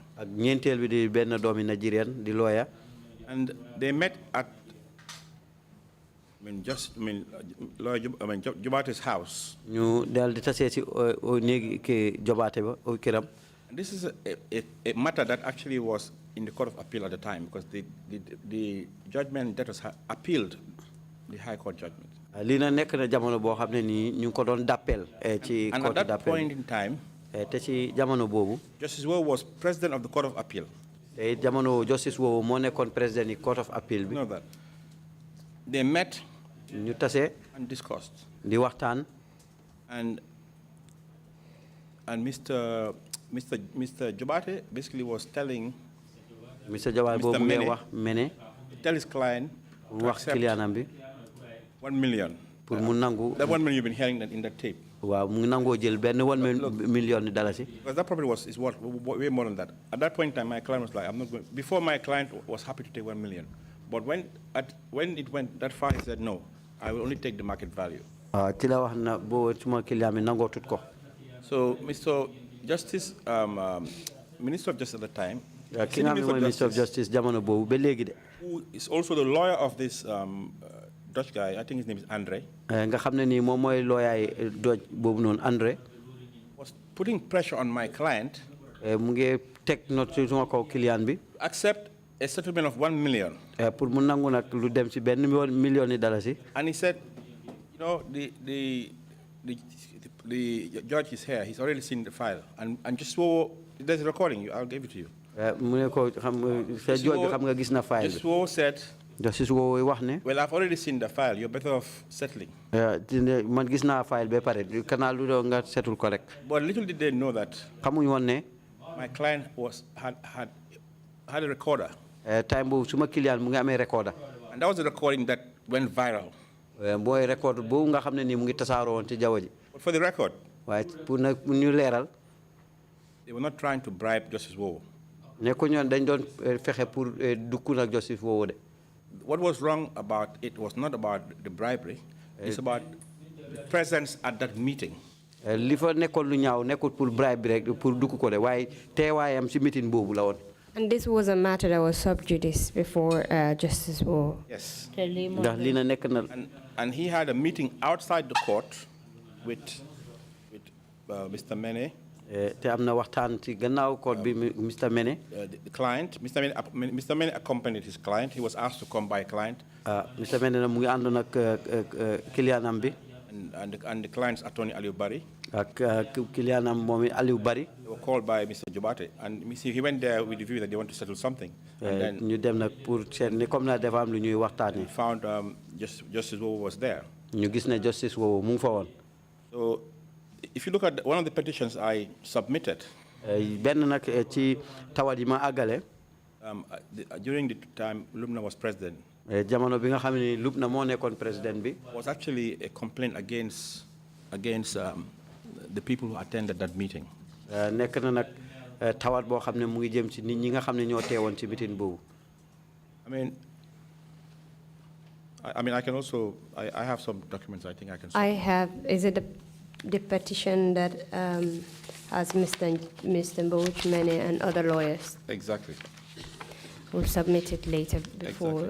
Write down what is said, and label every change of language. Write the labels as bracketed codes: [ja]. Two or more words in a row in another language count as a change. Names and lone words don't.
[wo] Ak ñeenteel bi di benn doomi Nigerian di lawyer. [en] And they met at lawyer Jobate's house. [wo] ñu dal di tasee si néegi ke Jobaate ba këram. [en] This is a matter that actually was in the Court of Appeal at the time, because the judgment that was appealed, the High Court judgment. [wo] lii na nekk na jamono boo xam ne nii ñu ngi ko doon d'appel ci [en] and court at that d'appel. point in time, [wo] te ci jamono boobu. [en] Justice Wo was president of the Court of Appeal. [wo] te jamono Justice Wo moo nekkoon président yi Court of Appeal bi. [en] You know that. They met [wo] ñu tase. [en] and discussed. [wo] di waxtaan. [en] And Mr. Jobate basically was telling Mr. [wo] Jobate boobu ngay wax Mene. [en] Tell his client to [wo] wax [en] accept [wo] clientam bi. [en] 1 million. [wo] pour mu nangu. [en] That 1 million you've been hearing in that tape. [wo] waaw mu nangoo jël benn 1 million dalasi. [en] Because that property is worth way more than that. At that point in time, my client was like, I'm not going. Before, my client was happy to take 1 million, but when it went that far, he said, no, I will only take the market value. [wo] ci la wax na boo suma client mi nangoo tut ko. [en] So, Mr. Justice, Minister of Justice at the time, [wo] ki nga xam ne mooy [en] Minister of Justice [wo] jamono boobu ba léegi de. [en] who is also the lawyer of this Dutch guy, I think his name is Andre. [wo] nga xam ne nii moom mooy lawyer yi Dutch boobu noonu Andre. [en] Was putting pressure on my client. [wo] mu ngi teg note ci suma kaw client bi. [en] Accept a settlement of 1 million. [wo] pour mu nangu nag lu dem ci benn million dalasi. [en] And he said, you know, the judge is here. He's already seen the file, and just so there's a recording. I'll give it to you. [wo] mu ne ko judge bi xam nga gis na file bi. [en] Just so said. [wo] Justice Wo wax ne. [en] Well, I've already seen the file. You're better off settling. [wo] man gis naa file ba pare kanaa lu doon nga setul ko rek. [en] But little did they know that. [wo] xamuñu woon ne. [en] My client had a recorder. [wo] time boobu suma client mu ngi amee recorder. [en] And that was a recording that went viral. [wo] booy record boobu nga xam ne nii mu ngi tasaaroo woon ci jaww ji. [en] But for the record, [wo] waaye pour nag ñu leeral. [en] they were not trying to bribe Justice Wo. [wo] ne ko ñoon dañ doon fexe pour dukku nag Justice Wo de. [en] What was wrong about it was not about the bribery. It's about the presence at that meeting. [wo] li fa nekkoon lu ñaaw nekkul pour bribe bi rek pour dukku ko de waaye teewaayam ci meeting boobu la woon. [en] And this was a matter that was sub judice before Justice Wo. Yes. [wo] ndax lii na nekk na. [en] And he had a meeting outside the court with Mr. Mene. [wo] te am na waxtaan ci gannaaw court bi Mr. Mene. [en] The client, Mr. Mene accompanied his client. He was asked to come by a client. Mr. [wo] Mene na mu ngi àndoon ak clientam bi. [en] And the client's attorney Aliou Barry. [wo] ak clientam moom Aliou Barry. [en] They were called by Mr. Jobate, and he went there with the view that they want to settle something. And then [wo] ñu dem nag pour seet ni comme na dafa am lu ñuy waxtaanee. [en] found Justice Wo was there. [wo] ñu gis ne Justice Wo mu ngi fa woon. [en] So, if you look at one of the petitions I submitted, [wo] benn nag ci tawat yi ma àggale. [en] during the time Lumna was president, [wo] jamono bi nga xam ne Lumna moo nekkoon président bi. [en] was actually a complaint against the people who attended that meeting. [wo] nekk na nag tawat boo xam ne mu ngi jëm ci nit ñi nga xam ne ñoo teewoon ci meeting boobu. [en] I mean, I can also, I have some documents I think I can. I have, is it the petition that has Mr. Mboch, Mene, and other lawyers? Exactly. We'll submit it later before